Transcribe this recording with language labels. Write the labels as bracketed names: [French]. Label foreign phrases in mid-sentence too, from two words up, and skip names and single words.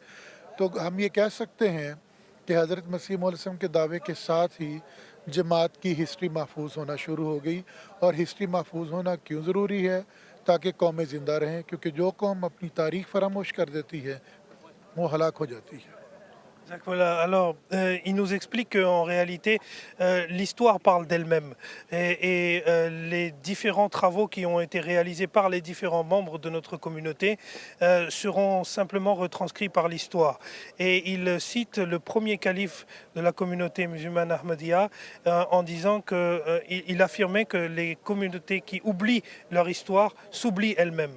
[Urdu] تو ہم یہ کہہ سکتے ہیں کہ حضرت مسیح موعود [Arabic] عليه سلام [Urdu] کے دعوے کے ساتھ ہی جماعت کی ہسٹری محفوظ ہونا شروع ہو گئی. اور ہسٹری محفوظ ہونا کیوں ضروری ہے؟ تاکہ قومیں زندہ رہیں، کیونکہ جو قوم اپنی تاریخ فراموش کر دیتی ہے وہ ہلاک ہو جاتی ہے. [French] Voilà. Alors, il nous explique qu'en réalité, l'histoire parle d'elle-même et les différents travaux qui ont été réalisés par les différents membres de notre communauté seront simplement retranscrits par l'histoire. Et il cite le premier calife de la communauté musulmane Ahmadiyya en disant qu'il affirmait que les communautés qui oublient leur histoire s'oublient elles-mêmes.